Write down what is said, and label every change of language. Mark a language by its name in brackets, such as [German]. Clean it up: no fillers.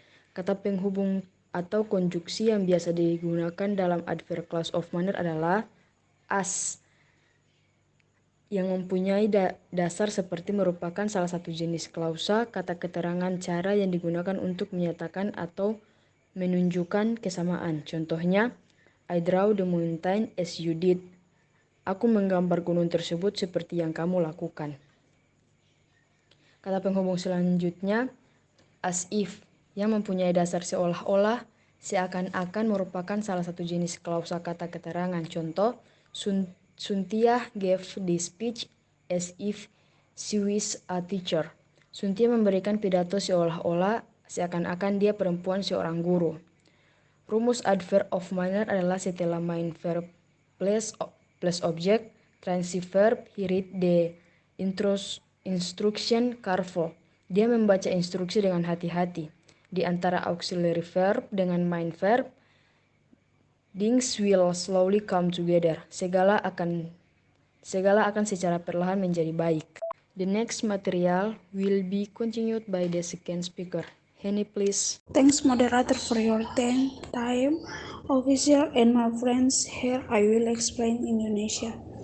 [Indonesian] Kata penghubung atau konjuksi yang biasa digunakan dalam adverb clause of manner adalah as, yang mempunyai dasar seperti merupakan salah satu jenis klausa kata keterangan cara yang digunakan untuk menyatakan atau menunjukkan kesamaan. [English] Contohnya, I draw the mountain as you did. [Indonesian] Aku menggambar gunung tersebut seperti yang kamu lakukan. Kata penghubung selanjutnya, as if, yang mempunyai dasar seolah-olah, seakan-akan merupakan salah satu jenis klausa kata keterangan. [English] Contoh, Suntia gave the speech as if she was a teacher. [Indonesian] Suntia memberikan pidato seolah-olah seakan-akan dia perempuan seorang guru. [English] Rumus adverb of manner adalah setelah main verb plus object, transitive verb, he read the instruction careful. Dia membaca instruksi dengan hati-hati. Di antara auxiliary verb dengan main verb, things will slowly come together. [Indonesian] Segala akan secara perlahan menjadi baik. [English] The next material will be continued by the second speaker. Henny, please. Thanks moderator for your time. Official and my friends, here I will explain Indonesia.